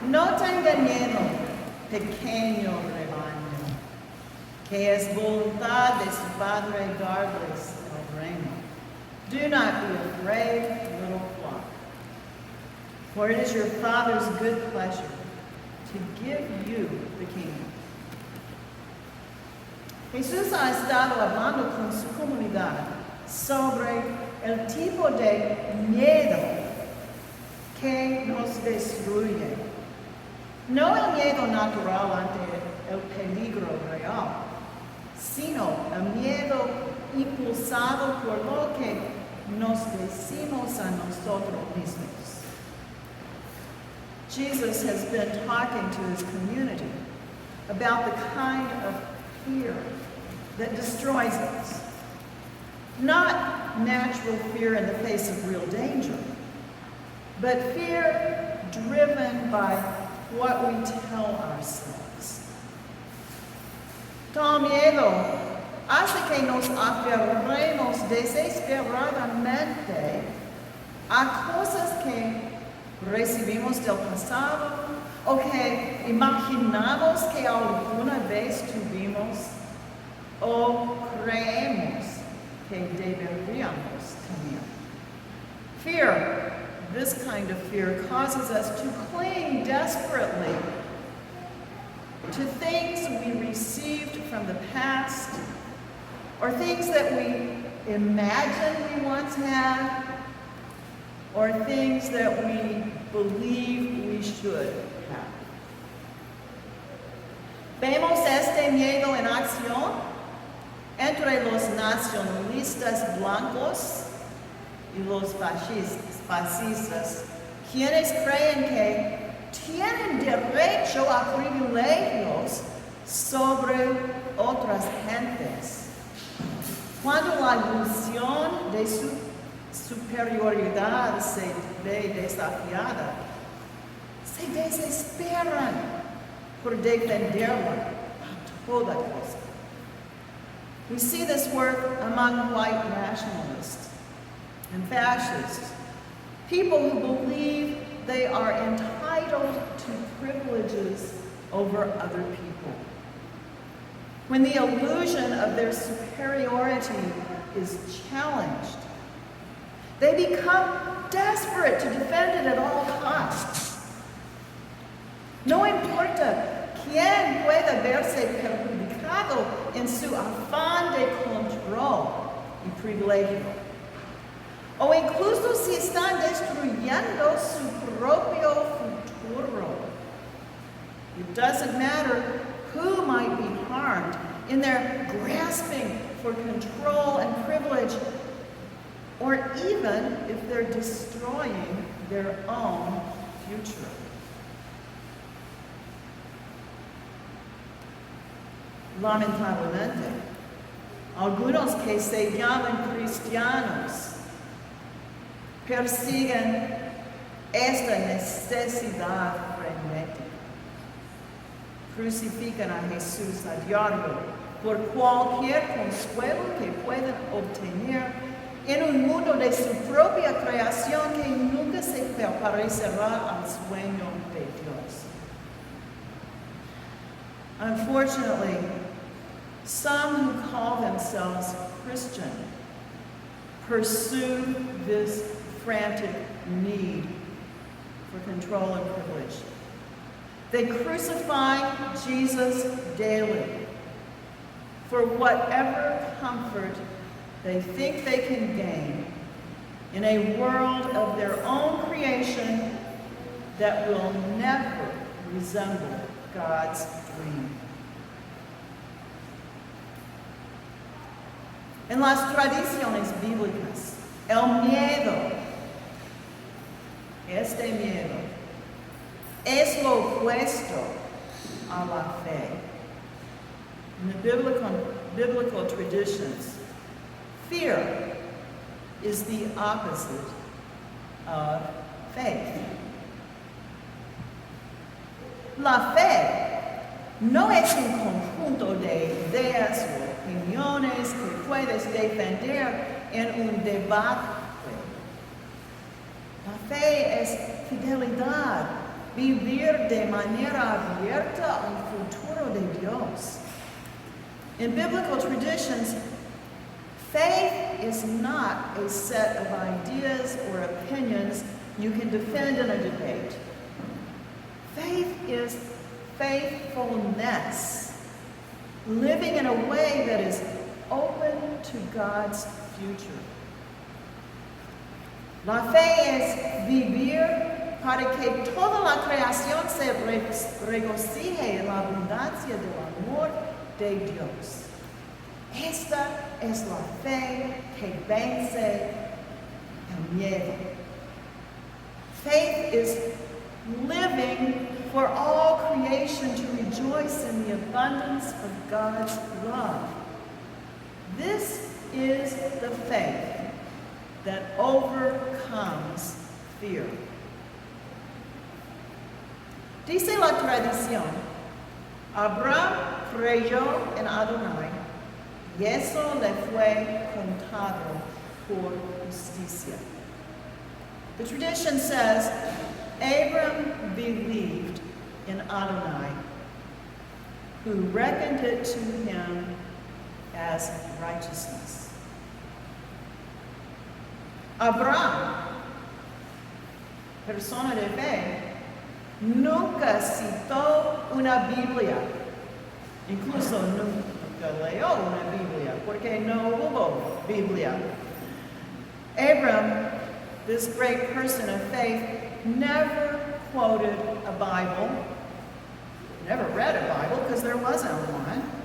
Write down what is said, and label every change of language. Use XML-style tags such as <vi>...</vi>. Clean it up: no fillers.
<es>No tengan miedo, pequeño rebaño, que es voluntad de su Padre darles el reino.</es> <en>Do not be afraid, little flock, for it is your Father's good pleasure to give you the kingdom.</en> <es>Jesús ha estado hablando con su comunidad sobre el tipo de miedo que nos destruye. No el miedo natural ante el peligro real, sino el miedo impulsado por lo que nos decimos a nosotros mismos.</es> <en>Jesus has been talking to his community about the kind of fear that destroys us. Not natural fear in the face of real danger, but fear driven by what we tell ourselves.</en> <es>Tal miedo hace que nos aferremos desesperadamente a cosas que recibimos del pasado o que imaginamos que alguna vez tuvimos o creemos que deberíamos tener.</es> <en>Fear, this kind of fear, causes us to cling desperately to things we received from the past or things that we imagined we once had or things that we believe we should have.</en> <es>Vemos este miedo en acción entre los nacionalistas blancos y los fascistas, quienes creen que tienen derecho a privilegios sobre otras gentes, cuando la ilusión de su superioridad se ve desafiada, se desesperan por defenderla a toda costa.</es> <en>We see this work among white nationalists and fascists, people who believe they are entitled to privileges over other people. When the illusion of their superiority is challenged, they become desperate to defend it at all costs.</en> <es>No importa quién pueda verse perjudicado en su afán de control y privilegio, o incluso si están destruyendo su propio futuro.</es> <en>It doesn't matter who might be harmed in their grasping for control and privilege, or even if they're destroying their own future.</en> <es>Lamentablemente, algunos que se llaman cristianos persiguen esta necesidad frenética. Crucifican a Jesús a diario por cualquier consuelo que puedan obtener en un mundo de su propia creación que nunca se parecerá al sueño de Dios.</es> <en>Unfortunately, some who call themselves Christian pursue this frantic need for control and privilege. They crucify Jesus daily for whatever comfort they think they can gain in a world of their own creation that will never resemble God's dream.</en> <es>En las tradiciones bíblicas, el miedo, este miedo, es lo opuesto a la fe.</es> <en>In the biblical traditions, fear is the opposite of faith.</en> <es>La fe no es un conjunto de ideas o opiniones que puedes defender en un debate. La fe es fidelidad vivir de manera abierta al futuro de Dios.</es> <en>In biblical traditions, faith is not a set of ideas or opinions you can defend in a debate. Faith is faithfulness, living in a way that is open to God's future.</en> <es>La fe es vivir para que toda la creación se regocije en la abundancia del amor de Dios. Esta es la fe que vence el miedo.</es> <en>Faith is living for all creation to rejoice in the abundance of God's love. This is the faith that overcomes fear.</en> <es>Dice la tradición, Abraham creyó en Adonai y eso le fue contado por justicia.</es> <en>The tradition says, Abram believed in Adonai, who reckoned it to him as righteousness.</en> <es>Abraham, persona de fe, nunca citó una Biblia, incluso nunca leyó una Biblia, porque no hubo Biblia.</es> <en>Abram, this great person of faith, never quoted a Bible, never read a Bible because there wasn't one.</en>